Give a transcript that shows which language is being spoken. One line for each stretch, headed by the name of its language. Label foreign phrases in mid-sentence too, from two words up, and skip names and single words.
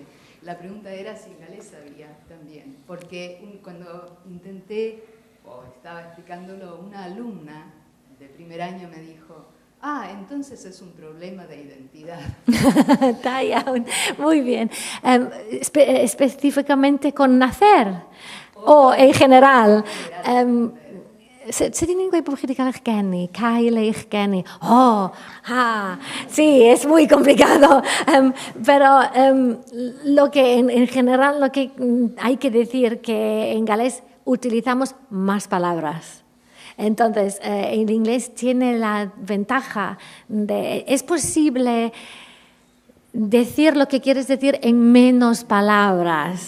Spanish: La pregunta era si en galés había también, porque cuando estaba explicándolo, una alumna de primer año me dijo, entonces es un problema de identidad. Taya, muy bien. Específicamente con nacer o en general.
Dutch: Zit die niet bij Kenny? Kyle Kenny.
Spanish: Sí, es muy complicado. Pero lo que en general lo que hay que decir que en galés utilizamos más palabras. Entonces, el inglés tiene la ventaja de es posible decir lo que quieres decir en menos palabras.